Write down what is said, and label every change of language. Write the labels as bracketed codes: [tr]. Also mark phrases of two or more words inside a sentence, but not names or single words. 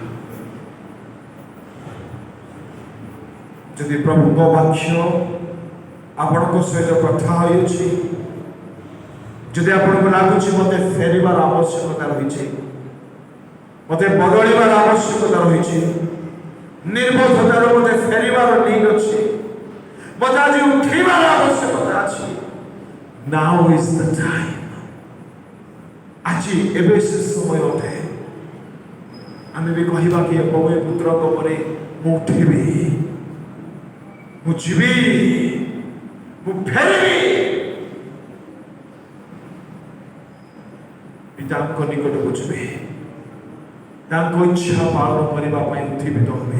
[or] ଯଦି ପ୍ରଭୁଙ୍କ ବାକ୍ୟ ଆପଣଙ୍କ ସହିତ କଥା ହୋଇଅଛି, ଯଦି ଆପଣଙ୍କୁ ଲାଗୁଛି ମୋତେ ଫେରିବାର ଆବଶ୍ୟକତା ରହିଛି, ମୋତେ ବଦଳିବାର ଆବଶ୍ୟକତା ରହିଛି, ନିର୍বোଧତାରୁ ମୋତେ ଫେରିବାର ନିଡ୍ ଅଛି, ମୋତେ ଆଜି ଉଠିବାର ଆବଶ୍ୟକତା ଅଛି, [en] now is the time। [or] ଆଜି ଏବେ ସେ ସମୟ ଅଟେ। ଆମେ ବି କହିବା କି ପବିତ୍ର ପୁତ୍ରଙ୍କ ପରେ ମୁଁ ଉଠିବି, ମୁଁ ଯିବି, ମୁଁ ଫେରିବି, ପିତାଙ୍କ ନିକଟକୁ ଯିବି, ତାଙ୍କ ଇଚ୍ଛା ପାଳନ କରିବା ପାଇଁ ଉଦ୍ଦୀପିତ ହେବେ।